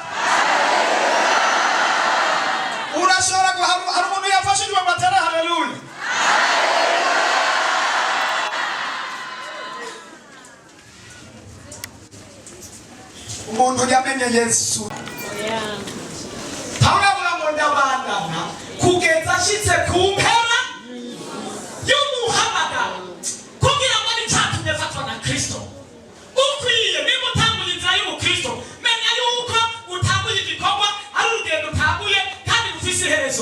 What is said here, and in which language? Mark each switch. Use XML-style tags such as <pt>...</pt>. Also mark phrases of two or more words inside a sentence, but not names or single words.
<rn>Urashobora hari umuntu yafashijwe matera haleluya. Umuntu yamenye Yesu. Pawulo avuga ngo ndabandana kugeza ashitse ku mpera y'umuhamagaro, kugira ngo nicyatumye afatwa na Kristo. Ukwiye niba utanguye inzira y'ubukristo, menya yuko utanguye igikorwa ari urugendo utanguye kandi rufise iherezo.</rn>